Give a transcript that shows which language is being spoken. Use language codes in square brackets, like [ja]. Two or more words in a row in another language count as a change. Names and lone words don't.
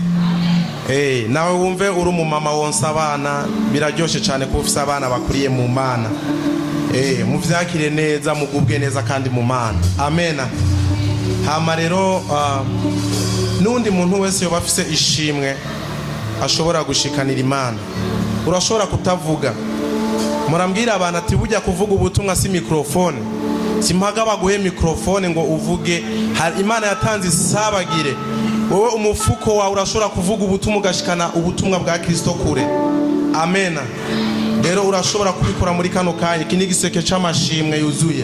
[rn] Nawe wumve uri umumama wonsa abana biraryoshe cyane ko ufise abana bakuriye mu Mana. Muvyakire neza mugubwe neza kandi mu Mana. Amen. hama rero n'undi muntu wese yoba afise ishimwe ashobora gushikanira Imana. Urashobora kutavuga, murambwira abantu ati bujya kuvuga ubutumwa si mikrofone, simpaga baguhe mikrofone ngo uvuge. Imana yatanze isabagire, wowe umufuko wawe urashobora kuvuga ubutumwa ugashikana ubutumwa bwa Kristo kure. Amena. Rero urashobora kubikora muri kano kanya. Iki ni igiseke c'amashimwe yuzuye.